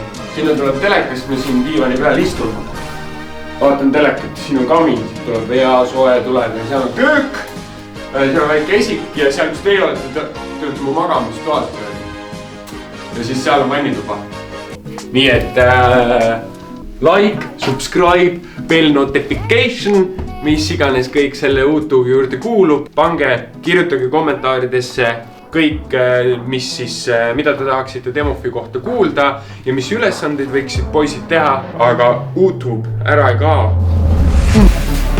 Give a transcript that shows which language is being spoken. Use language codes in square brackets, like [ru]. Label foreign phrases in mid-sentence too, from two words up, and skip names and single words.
[et] Sinna tuleb telekas, me siin diivani peal istun. Vaatan telekat, siin on kamin, tuleb hea soe tuleb ja seal on köök. Seal on väike esik ja seal, kus teie olete, tulete mu magamistoas. Ja siis seal on vannituba. Nii et [en] like, subscribe, bell notification, [et] mis iganes kõik selle YouTube'i juurde kuulub. Pange, kirjutage kommentaaridesse kõik, mis siis, mida te tahaksite Demufi kohta kuulda ja mis ülesandeid võiksid poisid teha, aga YouTube ära ei kao.